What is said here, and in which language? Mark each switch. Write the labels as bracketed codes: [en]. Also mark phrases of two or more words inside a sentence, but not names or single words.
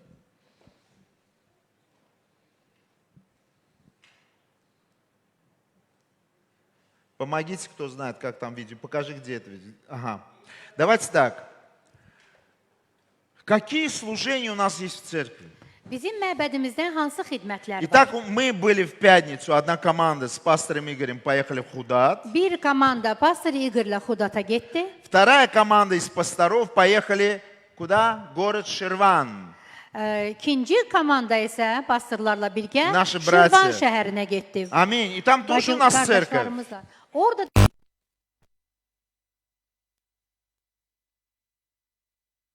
[ru] Помогите, кто знает, как там видео. Покажи, где это видео. Ага. Давайте так. Какие служения у нас есть в церкви? [az] Bizim məbədimizdən hansı xidmətlər var? [ru] Итак, мы были в пятницу, одна команда с пастором Игорем поехали в Худат. [az] Bir komanda pastor İqırla Xudata getdi. [ru] Вторая команда из пасторов поехали куда? Город Ширван. [az] İkinci komanda isə pastorlarla birgə [ru] Наши [az] Şirvan [ru] братья. [az] şəhərinə getdi. [ru] Аминь. И там тоже у нас церковь. [az] Qardaşlarımızla. Orada